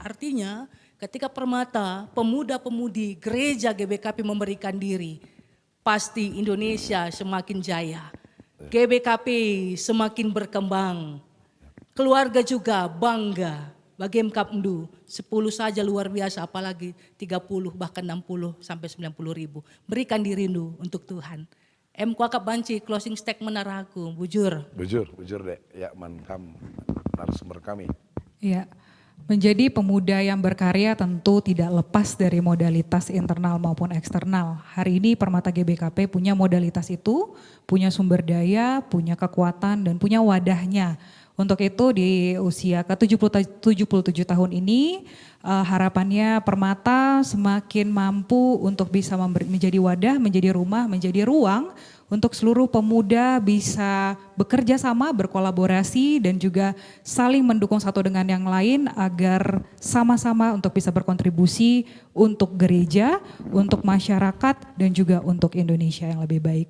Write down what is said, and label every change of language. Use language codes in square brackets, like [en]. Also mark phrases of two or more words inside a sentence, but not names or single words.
[id] Artinya ketika Permata, pemuda-pemudi gereja GBKP memberikan diri, pasti Indonesia semakin jaya. GBKP semakin berkembang. Keluarga juga bangga. Bagi Mkapndu 10 saja luar biasa, apalagi 30 bahkan 60 sampai 90.000. Berikan diri Ndu untuk Tuhan. [btx] Kuakap banci [en] closing statement [btx] araku, bujur [id] dek. Ya kam narasumber kami. Ya, menjadi pemuda yang berkarya tentu tidak lepas dari modalitas internal maupun eksternal. Hari ini Permata GBKP punya modalitas itu, punya sumber daya, punya kekuatan dan punya wadahnya. Untuk itu di usia ke-77 tahun ini harapannya Permata semakin mampu untuk bisa menjadi wadah, menjadi rumah, menjadi ruang untuk seluruh pemuda bisa bekerja sama, berkolaborasi dan juga saling mendukung satu dengan yang lain agar sama-sama untuk bisa berkontribusi untuk gereja, untuk masyarakat dan juga untuk Indonesia yang lebih baik.